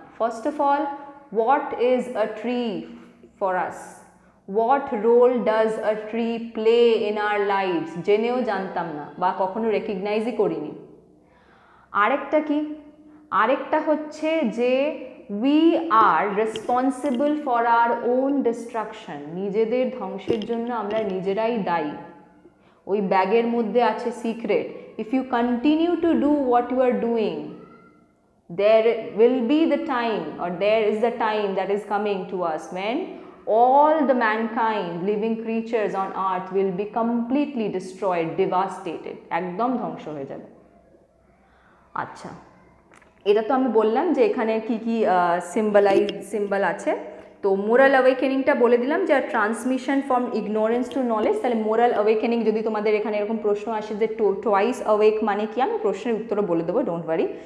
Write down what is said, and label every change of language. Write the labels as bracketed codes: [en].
[en] first of all, what is a tree for us, what role does a tree play in our lives, [bn] জেনেও জানতাম না বা কখনো রেকগনাইজই করিনি। আরেকটা কি? আরেকটা হচ্ছে যে [en] we are responsible for our own destruction, [bn] নিজেদের ধ্বংসের জন্য আমরা নিজেরাই দায়ী। ওই ব্যাগের মধ্যে আছে secret. [en] if you continue to do what you are doing, there will be the time, or there is the time that is coming to us when all the mankind, living creatures on earth will be completely destroyed, devastated, [bn] একদম ধ্বংস হয়ে যাবে। আচ্ছা, এটা তো আমি বললাম যে এখানে কি কি সিম্বল আছে। তো মোরাল অ্যাওয়েকেনিংটা বলে দিলাম যে [en] Transmission from ignorance to knowledge. [bn] তাহলে মোরাল অ্যাওয়েকেনিং, যদি তোমাদের এখানে এরকম প্রশ্ন আসে যে টোয়াইস অ্যাওয়েক মানে কি, আমি প্রশ্নের উত্তরও বলে দেবো, [en] Don't worry.